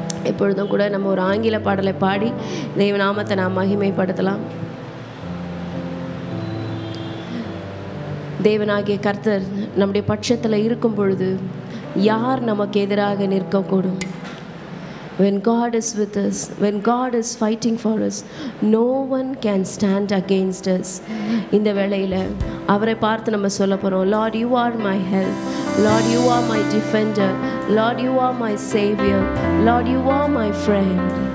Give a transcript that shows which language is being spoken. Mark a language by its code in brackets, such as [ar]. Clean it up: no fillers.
[ta] எப்பொழுதும் கூட நம்ம ஒரு ஆங்கில பாடலை பாடி தெய்வ நாமத்தை நாம் மகிமைப்படுத்தலாம். தேவனாகிய கர்த்தர் நம்முடைய பட்சத்தில் இருக்கும் பொழுது யார் நமக்கு எதிராக நிற்கக்கூடும்? [en] When God is with us, when God is fighting for us, no one can stand against us. [ta] இந்த வேளையில் அவரை பார்த்து நம்ம சொல்ல போகிறோம், [en] Lord, you are my help. Lord, you are my defender. Lord, you are my savior. Lord, you are my friend.